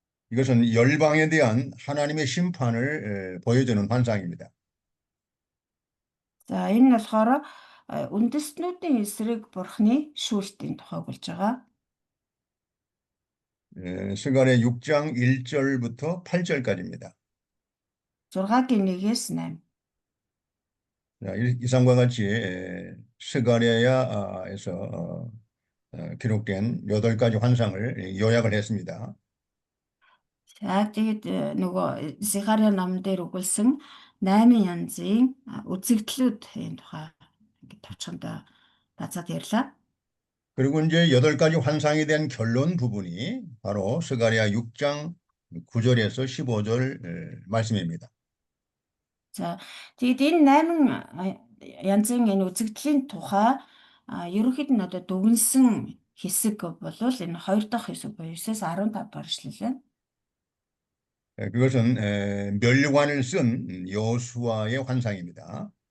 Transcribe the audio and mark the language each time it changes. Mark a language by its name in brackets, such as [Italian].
[Korean] 이것은 열방에 대한 하나님의 심판을 보여주는 환상입니다. [Mongolian] За энэ нь болохоор үндэстнүүдийн эсрэг бурхны шүүлтийн тухай болж байгаа. [Korean] 스가랴 6장 1절부터 8절까지입니다. [Mongolian] 6-гийн 1-ээс 8. [Korean] 이상과 같이 스가랴에서 기록된 8가지 환상을 요약을 했습니다. [Mongolian] За тэгээд нөгөө Захария номон дээр өгүүлсэн 8 янзын үзэгдлүүдийн тухай ингээд товчхондоо бацаад ярьлаа. [Korean] 그리고 이제 8가지 환상에 대한 결론 부분이 바로 스가랴 6장 9절에서 15절 말씀입니다. [Mongolian] За тэгээд энэ 8 янзын энэ үзэгдлийн тухай ерөнхийд нь одоо дүгнсэн хэсэг бол энэ 2 дахь хэсэг буюу 9-15 дахь ишлэл. [Korean] 그것은 멸관을 쓴 여호수아의 환상입니다.